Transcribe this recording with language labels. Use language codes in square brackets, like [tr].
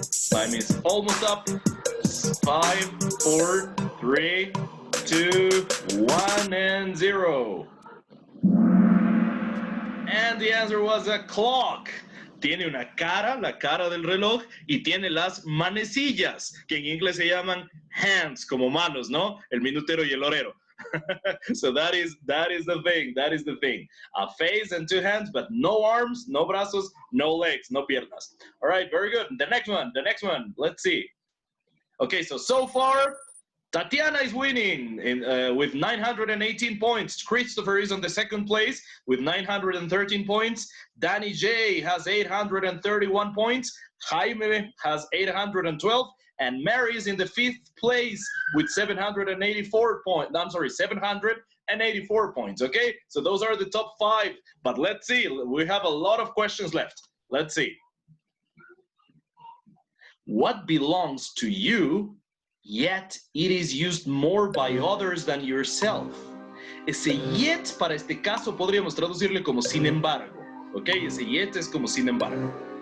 [en] Time is almost up. 5, 4, 3, 2, 1, and 0. And the answer was a clock. [es] Tiene una cara, la cara del reloj, y tiene las manecillas, que en inglés se llaman hands, como manos, ¿no? El minutero y el horero. [en] So that is the thing. That is the thing. A face and 2 hands, but no arms, no brazos, no legs, no piernas. All right, very good. The next one. Let's see. Okay, so far, Tatiana is winning with 918 points. Christopher is on the second place with 913 points. Danny J has 831 points. Jaime has 812. And Mary is in the fifth place with 784 points. I'm sorry, 784 points, okay? So those are the top 5. But let's see, we have a lot of questions left. Let's see. What belongs to you, yet it is used more by others than yourself? [es] Ese yet para este caso podríamos traducirle como sin embargo, ¿ok? Ese yet es como sin embargo.